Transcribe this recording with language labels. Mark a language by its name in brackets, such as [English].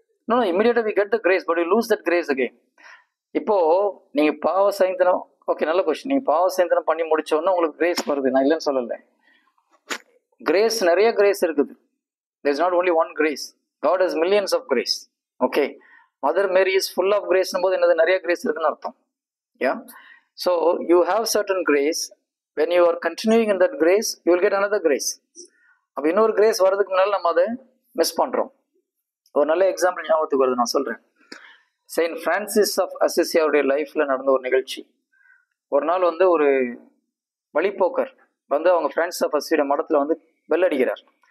[English] No, immediately we get the grace, but you lose that grace again. [Tamil] இப்போ நீங்க பாவ சைந்தனம், okay, நல்ல question. நீங்க பாவ சைந்தனம் பண்ணி முடிச்சோன்னா உங்களுக்கு கிரேஸ் வருது, நான் இல்லைன்னு சொல்லல. கிரேஸ் நிறைய கிரேஸ் இருக்குது. [English] There is not only one grace. God has millions of grace. Okay, Mother Mary is full of grace [Tamil] போது என்னது, நிறைய கிரேஸ் இருக்குன்னு அர்த்தம். [English] Yeah, so you have certain grace. When you are continuing in that grace, you will get another grace. [Tamil] அப்ப இன்னொரு grace வர்றதுக்கு முன்னால நம்ம அதை மிஸ் பண்றோம். ஒரு நல்ல எக்ஸாம்பிள் ஞாபகத்துக்கு வருது, நான் சொல்றேன். செயின்ட் பிரான்சிஸ் ஆஃப் அசிசி அவருடைய லைஃப்ல நடந்த ஒரு நிகழ்ச்சி. ஒரு நாள் ஒரு வழிப்போக்கர் அவங்க பிரான்சிஸ் ஆஃப் அசிசியோட மடத்துல பெல் அடிக்கிறார்.